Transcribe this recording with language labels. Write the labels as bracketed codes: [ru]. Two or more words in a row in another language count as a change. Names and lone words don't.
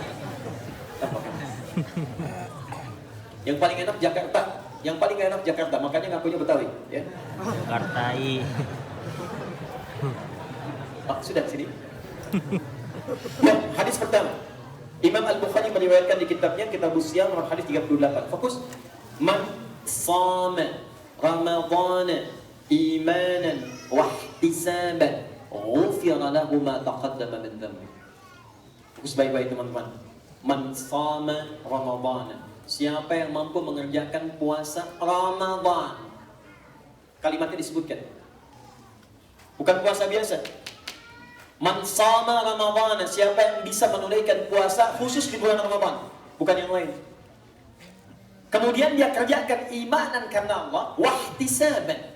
[id] Yang paling enak Jakarta. Yang paling enak Jakarta, makanya ngakunya Betawi, ya. Jakartai. Oh, sudah sini. Ya, hadis pertama. Imam Al-Bukhari meriwayatkan di kitabnya Kitabus Shiyam nomor hadis 38. Fokus. [ar] من صام رمضان إيمانا واحتسابا غفر له ما تقدم من ذنبه. [id] Fokus baik-baik teman-teman. [ar] من صام رمضان. [id] Siapa yang mampu mengerjakan puasa Ramadan. Kalimatnya disebutkan. Bukan puasa biasa. [ar] من صام رمضان, [id] siapa yang bisa menunaikan puasa khusus di bulan Ramadan, bukan yang lain. Kemudian dia kerjakan imanan karena Allah, wahtisaban.